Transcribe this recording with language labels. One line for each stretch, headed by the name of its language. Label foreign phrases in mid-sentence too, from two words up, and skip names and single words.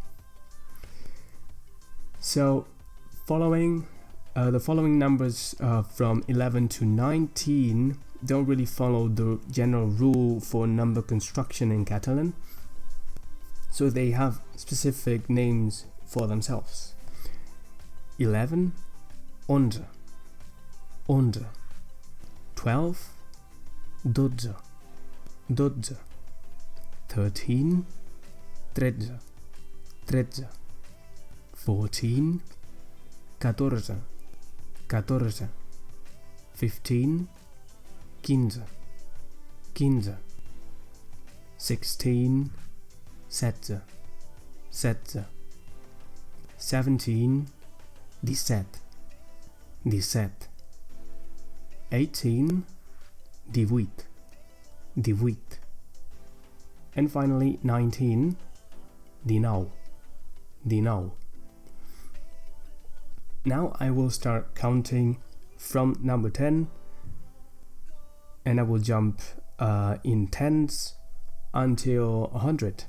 English: So the following numbers from 11 to 19 don't really follow the general rule for number construction in Catalan, so they have specific names for themselves. 11,
Catalan: onze. 12, dotze. 13, tretze. 14, catorze. 15, quinze. 16, setze. 17, dix-sept. 18, divuit.
English: And finally 19, dinou. Now I will start counting from number 10, and I will jump in tens until 100.